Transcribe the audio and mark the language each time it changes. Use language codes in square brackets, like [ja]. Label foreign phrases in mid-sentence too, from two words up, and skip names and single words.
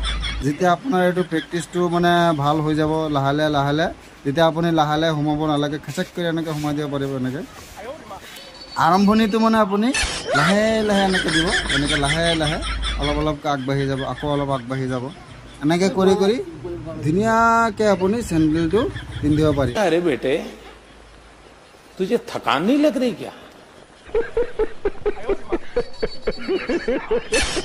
[as] যেতিয়া আপোনাৰ এইটো প্ৰেক্টিচটো মানে ভাল হৈ যাব লাহে লাহে, তেতিয়া আপুনি লাহে লাহে সোমাব নালাগে, খেচেক কৰি এনেকৈ সোমাই দিব পাৰিব। এনেকৈ আৰম্ভণিটো মানে আপুনি লাহে লাহে এনেকৈ দিব, এনেকৈ লাহে লাহে অলপ অলপকৈ আগবাঢ়ি যাব, আকৌ অলপ আগবাঢ়ি যাব। এনেকৈ কৰি কৰি ধুনীয়াকৈ আপুনি চেণ্ডেলটো পিন্ধিব পাৰি। [hi] अरे बेटे, तुझे थकान नहीं लग रही क्या?